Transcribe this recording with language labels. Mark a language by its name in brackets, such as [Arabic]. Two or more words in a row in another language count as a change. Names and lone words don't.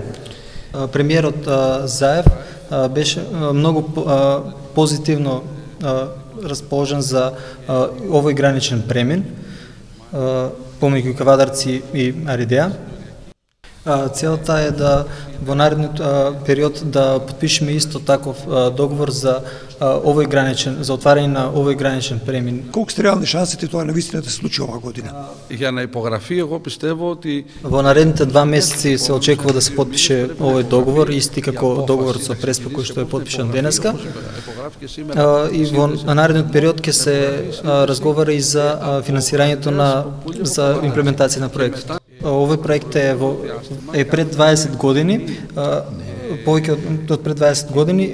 [Macedonian] Премиерот Заев беше многу позитивно расположен за овој граничен премен помеѓу Кавадарци и Аридеа. Целта е да во наредниот период да подпишеме исто таков договор за за отварање на овој граничен премен. Колку сте реални шансите тоа навистина да се случи оваа година? [Greek] Για να υπογραφεί, εγώ πιστεύω ότι [Macedonian] Во наредните 2 месеци се очекува да се подпише овој договор, исти како договорот со Преспа кој што е подпишан денеска. И во наредниот период ќе се разговара и за финансирањето за имплементација на проектот. Овој проект е пред 20 години, повеќе од пред 20 години.